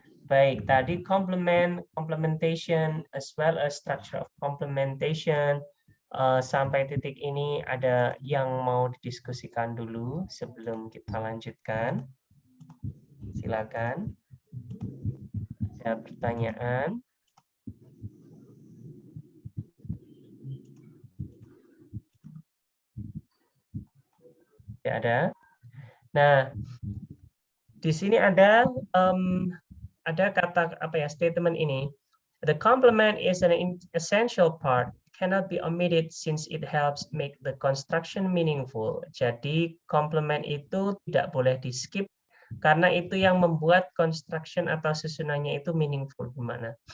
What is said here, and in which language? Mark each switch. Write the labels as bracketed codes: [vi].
[en] Baik, tadi complementation as well as structure of complementation. [id] Sampai titik ini ada yang mau didiskusikan dulu sebelum kita lanjutkan? Silakan. Ada pertanyaan? Tidak ada. Nah, di sini ada kata statement ini. [en] The complement is an essential part, cannot be omitted since it helps make the construction meaningful. [id] Jadi complement itu tidak boleh di skip karena itu yang membuat construction atau susunannya itu meaningful gimana.